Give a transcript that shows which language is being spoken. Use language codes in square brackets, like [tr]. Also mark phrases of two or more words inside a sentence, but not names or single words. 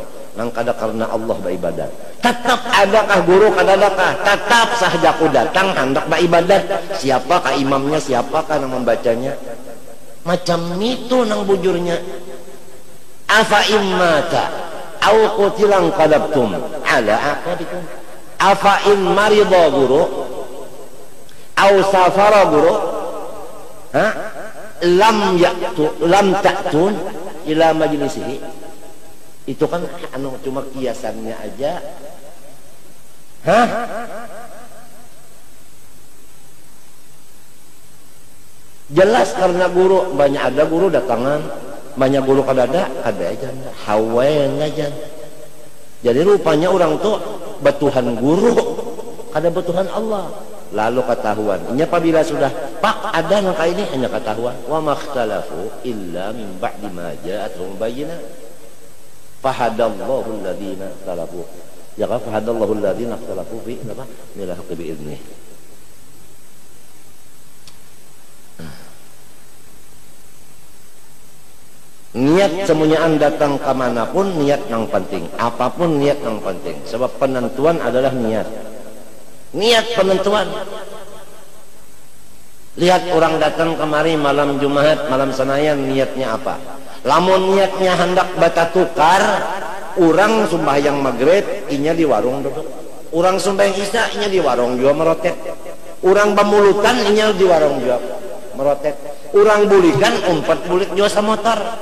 [bjn] Nang kada karena Allah beribadat. Tetap adakah guru kada adakah? Tetap sahaja aku datang hendak beribadat. Siapakah imamnya, siapakah nang membacanya? Macam itu nang bujurnya. [ar] أفإن مات أو قتل انقلبتم على أعقابكم أفإن مرض guru أو سافر guru لم تأتون إلى مجلسه. [bjn] Itu kan anu cuma kiasannya aja. Jelas karena guru banyak, ada guru datangan banyak guru kada ada aja hawen aja. Jadi rupanya orang tuh betuhan guru kada betuhan Allah. Lalu ketahuan ini apabila sudah pak ada nangka ini hanya ketahuan. [ar] وما اختلفوا إلا من بعد ما جاءتهم البينة. فهدى الله الذين اختلفوا. [bjn] Ya kan [ar] فهدى الله الذين اختلفوا في apa? إلى الحق بإذنه. [bjn] Niat semuanyaan datang kemanapun niat yang penting, apapun niat yang penting, sebab penentuan adalah niat. Niat penentuan. Lihat orang datang kemari malam Jumat, malam Senayan, niatnya apa? Lamun niatnya hendak bata tukar, orang sembahyang maghrib inya di warung duduk, orang sembahyang isya inya di warung juga merotet, orang pemulutan inya di warung juga merotet, orang bulikan umpat bulik juga sama motor.